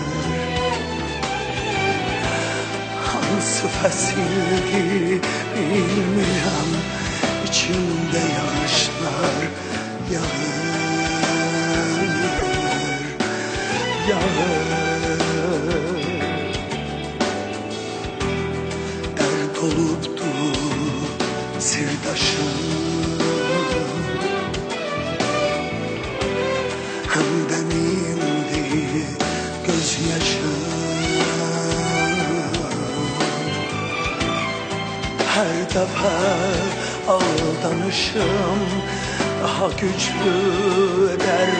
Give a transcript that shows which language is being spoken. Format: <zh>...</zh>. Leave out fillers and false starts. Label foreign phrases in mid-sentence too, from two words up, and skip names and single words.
<az>Hansı fəsildir bilmirəm, içimdə yağışlar yağır. Olubdu sirdaşım,</az> <tr>hem benimdi gözyaşım. Her defa aldanışım daha güçlü eder.</tr>